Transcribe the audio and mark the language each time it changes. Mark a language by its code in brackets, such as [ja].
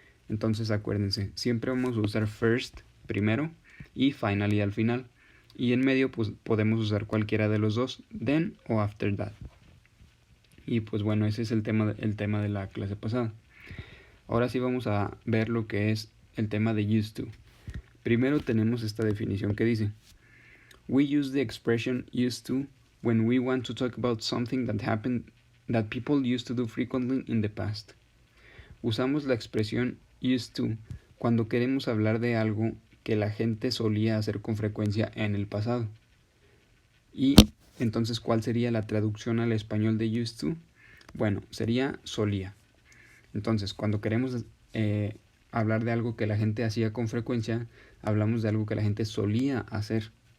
[es] Entonces acuérdense, siempre vamos a usar first, primero, y finally al final. Y en medio pues podemos usar cualquiera de los dos, then o after that. Y pues bueno, ese es el tema de la clase pasada. Ahora sí vamos a ver lo que es el tema de used to. Primero tenemos esta definición que dice: [en] We use the expression used to when we want to talk about something that happened that people used to do frequently in the past. [es] Usamos la expresión used to cuando queremos hablar de algo que la gente solía hacer con frecuencia en el pasado. Y entonces, ¿cuál sería la traducción al español de used to? Bueno, sería solía. Entonces, cuando queremos hablar de algo que la gente hacía con frecuencia, hablamos de algo que la gente solía hacer.